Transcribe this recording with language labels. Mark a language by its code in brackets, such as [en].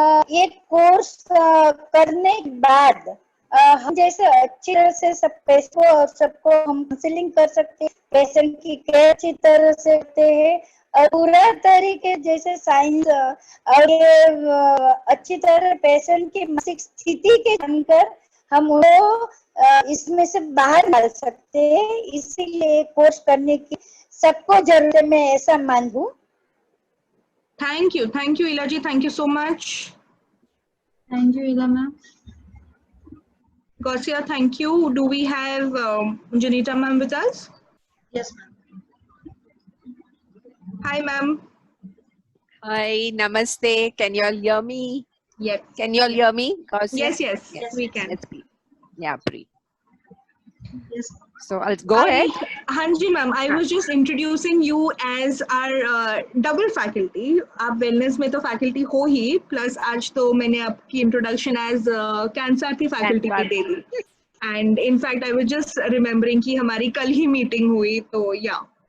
[hi] ये कोर्स करने के बाद हम जैसे अच्छी तरह से सब पेशेंट और सबको हम काउंसलिंग कर सकते हैं, पेशेंट की केयर अच्छी तरह से करते हैं और पूरा तरीके जैसे साइंस और ये अच्छी तरह पेशेंट की मानसिक स्थिति के जानकर हम वो इसमें से बाहर निकाल सकते हैं। इसीलिए कोर्स करने की सबको जरूरत है, मैं ऐसा मानूं। [en] Thank you Ila ji, thank you so much. Thank you Ila ma'am. Gausia, thank you. Do we have Janita ma'am with us? Yes ma'am. Hi ma'am. Hi, namaste. Can you all hear me? Yes. Can you all hear me? Gausia? Yes, Yes, we yes. can. Let's be. Yeah, breathe. Yes So I'll go ahead. Hanji ma'am, I was just introducing you as our double faculty. [hi] आप wellness में तो faculty हो ही, plus आज तो मैंने आपकी introduction as cancer faculty भी दे दी. [en] And in fact, I was just remembering [hi] कि हमारी कल ही meeting हुई, तो [en] yeah.